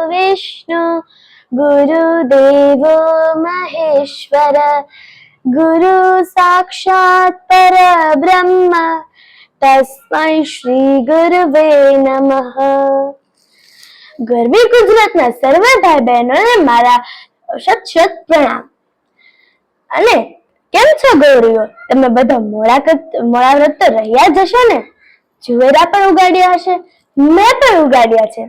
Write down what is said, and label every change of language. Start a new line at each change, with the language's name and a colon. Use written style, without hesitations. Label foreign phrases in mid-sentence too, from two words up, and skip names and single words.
Sanskrit: विष्णु गुरुदेवो महेश्वर गुरु साक्षात् परब्रह्म तस्मै श्री गुरुवे नमः।
Gujarati: ગરવી ગુજરાતના સર્વ ભાઈ બહેનોને મારા શત શત પ્રણામ। અને કેમ છો ગૌરીઓ? તમે બધા મોડા વ્રત તો રહ્યા જ હશો ને? જુવેરા પણ ઉગાડ્યા હશે, મેં પણ ઉગાડ્યા છે।